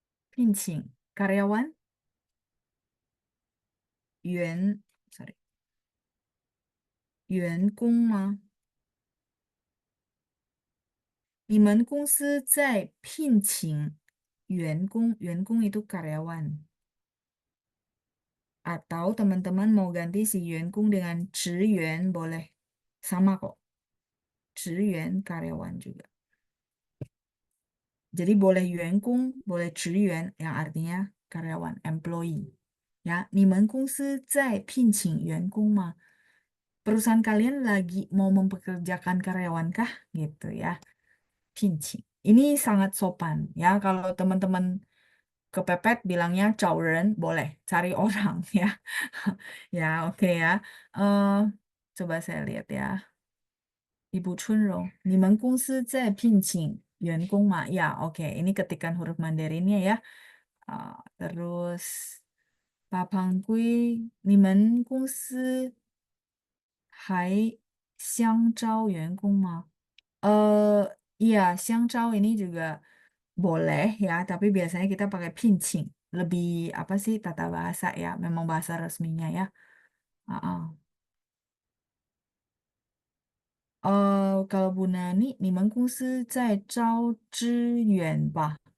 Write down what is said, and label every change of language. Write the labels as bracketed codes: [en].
[zh] 聘请 karyawan 员 sorry 员工吗？你们公司在聘请员工，员工 [id] itu karyawan. Atau teman-teman mau ganti si 员工 dengan 职员 boleh. Sama kok. 职员 karyawan juga. Jadi boleh 员工, boleh 职员 yang artinya karyawan, employee. [zh] Ya, 你们公司在聘请员工吗? [id] Perusahaan kalian lagi mau mempekerjakan karyawan kah? Gitu ya. Pinching. Ini sangat sopan ya. Kalau teman-teman kepepet bilangnya 找人 boleh, cari orang ya. Ya, oke ya. Eh, coba saya lihat ya. [zh] Ibu Chunrong, 你们公司在聘请员工吗? [id] Ya, oke. Ini ketikan huruf Mandarinnya ya. Terus Pak Pangkui, [zh] 你们公司还香招员工吗? [id] Iya, Xiangzhao ini juga boleh ya, tapi biasanya kita pakai pinching. Lebih apa sih tata bahasa ya, memang bahasa resminya ya. Ah, ah. Kalau Bu Nani, [zh] 你们公司在招支援吧?